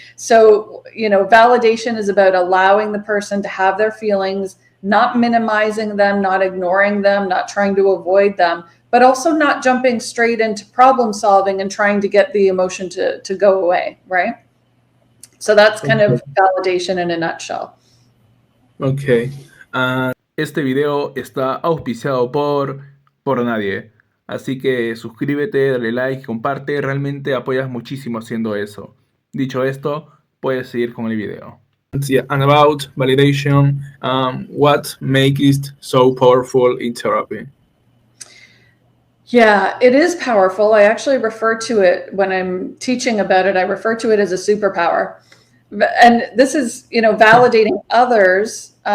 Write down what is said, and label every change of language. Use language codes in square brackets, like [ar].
[en] So, validation is about allowing the person to have their feelings, not minimizing them, not ignoring them, not trying to avoid them, but also not jumping straight into problem solving and trying to get the emotion to go away, right? So that's kind of validation in a nutshell. Ok. [es] Este video está auspiciado por nadie. Así que suscríbete, dale like, comparte. Realmente apoyas muchísimo haciendo eso. Dicho esto, puedes seguir con el video. [en] Yeah, and about validation, what makes it so powerful in therapy? Yeah, it is powerful. I actually refer to it, when I'm teaching about it, I refer to it as a superpower. And this is, validating others.